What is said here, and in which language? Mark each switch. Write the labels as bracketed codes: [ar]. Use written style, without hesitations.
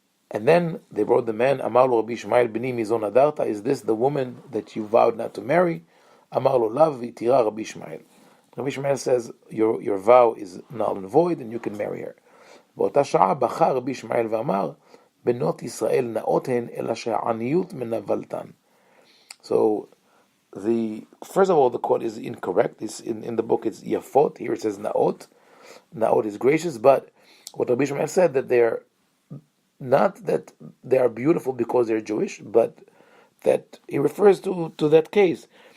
[en] And then they brought the man, [he] Amar lo Rabbi Ishmael b'ni mizon adarta, [en] is this the woman that you vowed not to marry? [he] Amar lo lav v'tira Rabbi Ishmael. [en] Rabbi Ishmael says, your vow is null and void, and you can marry her. [he] באותה שעה בחר רבי ישמעאל ואמר, בנות ישראל נאות הן, אלא שהעניות מנוולתן. [en] So, first of all, the quote is incorrect. In the book it's yafot. Here it says naot. Naot is gracious, but what Rabbi Ishmael said, that they're not that they are beautiful because they're Jewish, but that he refers to that case.